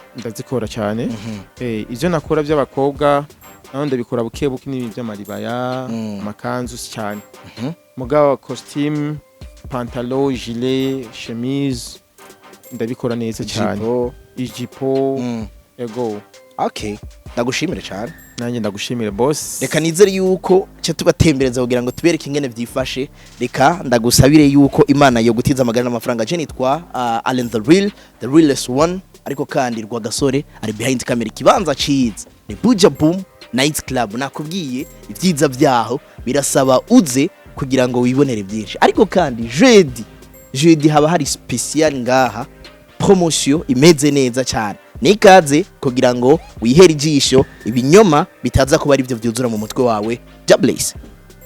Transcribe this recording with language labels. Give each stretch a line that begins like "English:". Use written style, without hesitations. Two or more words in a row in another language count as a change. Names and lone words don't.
Rundi: ndazikora cyane ivyo nakora by'abakobwa naho ndabikora buke buke n'ibintu by'amaribaya makanzu cyane mugabo
French: costume pantalon gilet chemise
Rundi: ndabikora neza cyane ijipo ego okay ndagushimire cyane nanjye ndagushimire boss reka nizere yuko cyo tubatembereza kugira ngo tubereke ingene vyifashe reka ndagusabire yuko imana yo gutiza amagana n'amafaranga je nitwa Allen the realest one ariko kandi rwa gasore ari
English: behind camera
Rundi: kibanza ciza ni BUJUMBURA night club nakubwiye ivyiza vyaho birasaba uze kugira ngo wibonere byinshi ariko kandi jeudi haba hari special ngaha promotion imeze neza cyane nikaze kugira ngo wihere ijisho ibinyoma bitaza kuba ari byo byuzura mu mutwe wawe.
English: God bless.